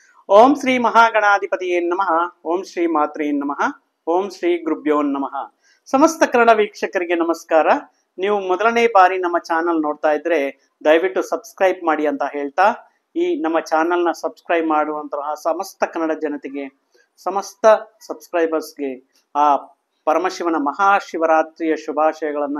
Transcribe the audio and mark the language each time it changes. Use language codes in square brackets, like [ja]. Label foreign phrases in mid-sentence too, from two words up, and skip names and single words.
[sa] ಓಂ ಶ್ರೀ ಮಹಾಗಣಾಧಿಪತಿಯೇ ನಮಃ. ಓಂ ಶ್ರೀ ಮಾತ್ರೇ ನಮಃ. ಓಂ ಶ್ರೀ ಗುರುಭ್ಯೋ ನಮಃ. [kn] ಸಮಸ್ತ ಕನ್ನಡ ವೀಕ್ಷಕರಿಗೆ ನಮಸ್ಕಾರ. ನೀವು ಮೊದಲನೇ ಬಾರಿ ನಮ್ಮ ಚಾನಲ್ ನೋಡ್ತಾ ಇದ್ರೆ ದಯವಿಟ್ಟು ಸಬ್ಸ್ಕ್ರೈಬ್ ಮಾಡಿ ಅಂತ ಹೇಳ್ತಾ, ಈ ನಮ್ಮ ಚಾನಲ್ನ ಸಬ್ಸ್ಕ್ರೈಬ್ ಮಾಡುವಂತಹ ಸಮಸ್ತ ಕನ್ನಡ ಜನತೆಗೆ, ಸಮಸ್ತ ಸಬ್ಸ್ಕ್ರೈಬರ್ಸ್ಗೆ ಆ ಪರಮಶಿವನ ಮಹಾಶಿವರಾತ್ರಿಯ ಶುಭಾಶಯಗಳನ್ನು